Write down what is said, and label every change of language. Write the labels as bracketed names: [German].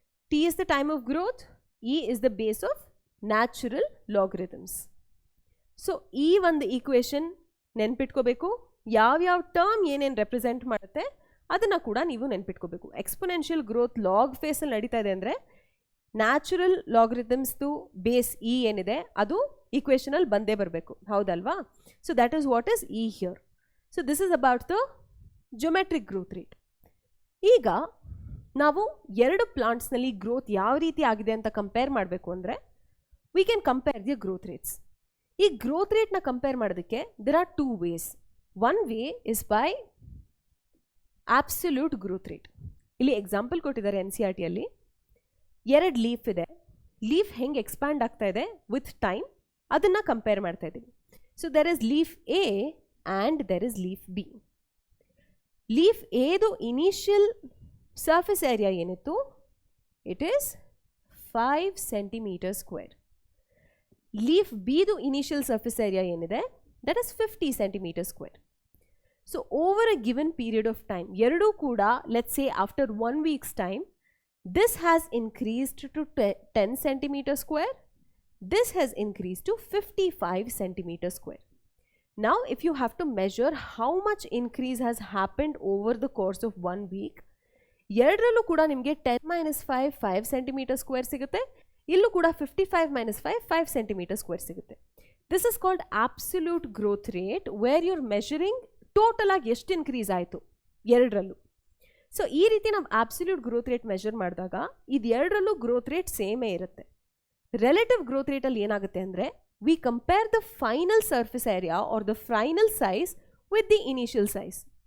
[English] T is the time of growth, E is the base of natural logarithms. [Kannada] So ಈ ಒಂದು equation ನೆನ್ಪಿಟ್ಕೋಬೇಕು. ಯಾವ್ಯಾವ term ಏನೇನು represent ಮಾಡುತ್ತೆ ಅದನ್ನು ಕೂಡ ನೀವು ನೆನ್ಪಿಟ್ಕೋಬೇಕು. ಎಕ್ಸ್ಪೊನೆನ್ಷಿಯಲ್ ಗ್ರೋತ್ ಲಾಗ್ ಫೇಸಲ್ಲಿ ನಡೀತಾ ಇದೆ ಅಂದರೆ ನ್ಯಾಚುರಲ್ ಲಾಗರಿಥಮ್ಸ್ದು ಬೇಸ್ ಇ ಏನಿದೆ ಅದು ಈಕ್ವೇಷನಲ್ಲಿ ಬಂದೇ ಬರಬೇಕು, ಹೌದಲ್ವಾ? [English] So that is what is e here. So this is about the geometric growth rate. [Kannada] ಈಗ ನಾವು ಎರಡು ಪ್ಲಾಂಟ್ಸ್ನಲ್ಲಿ ಗ್ರೋತ್ ಯಾವ ರೀತಿ ಆಗಿದೆ ಅಂತ ಕಂಪೇರ್ ಮಾಡಬೇಕು ಅಂದರೆ [English] we can compare the growth rates. [Kannada] ಈ growth rate ನ ಕಂಪೇರ್ ಮಾಡೋದಕ್ಕೆ [English] there are two ways. One way is by absolute growth rate. [Kannada] ಇಲ್ಲಿ ಎಕ್ಸಾಂಪಲ್ ಕೊಟ್ಟಿದ್ದಾರೆ NCERT ಅಲ್ಲಿ. ಎರಡು ಲೀಫ್ ಇದೆ, ಲೀಫ್ ಹೆಂಗೆ ಎಕ್ಸ್ಪ್ಯಾಂಡ್ ಆಗ್ತಾ ಇದೆ ವಿತ್ ಟೈಮ್ ಅದನ್ನು ಕಂಪೇರ್ ಮಾಡ್ತಾ ಇದ್ದೀವಿ. [English] So there is leaf A and there is leaf B. [Kannada] Leaf ಎದು ಇನಿಷಿಯಲ್ ಸರ್ಫೇಸ್ ಏರಿಯಾ ಏನಿತ್ತು [English] It is 5 centimetre square. [Kannada] Leaf ಬಿದು initial surface area ಏನಿದೆ [English] That is 50 centimetre square. So over a given period of time [Kannada] ಎರಡೂ ಕೂಡ [English] Let's say after 1 week's time this has increased to 10 centimeter square, this has increased to 55 centimeter square. Now if you have to measure how much increase has happened over the course of 1 week, [Kannada] ಎರಡರಲ್ಲೂ ಕೂಡ ನಿಮಗೆ 10 - 5 centimetre square ಸಿಗುತ್ತೆ. ಇಲ್ಲೂ ಕೂಡ 55 - 5 centimetre square ಸಿಗುತ್ತೆ. [English] this is called absolute growth rate where you're measuring [Kannada] total ಆಗಿ ಎಷ್ಟು increase ಆಯಿತು ಎರಡರಲ್ಲೂ. ಸೊ ಈ ರೀತಿ ನಾವು ಆಬ್ಸಲ್ಯೂಟ್ ಗ್ರೋತ್ ರೇಟ್ ಮೆಷರ್ ಮಾಡಿದಾಗ ಇದು ಎರಡರಲ್ಲೂ ಗ್ರೋತ್ ರೇಟ್ ಸೇಮೇ ಇರುತ್ತೆ. ರಿಲೇಟಿವ್ ಗ್ರೋತ್ ರೇಟಲ್ಲಿ ಏನಾಗುತ್ತೆ ಅಂದರೆ [English] We compare the final surface area or the final size with the initial size.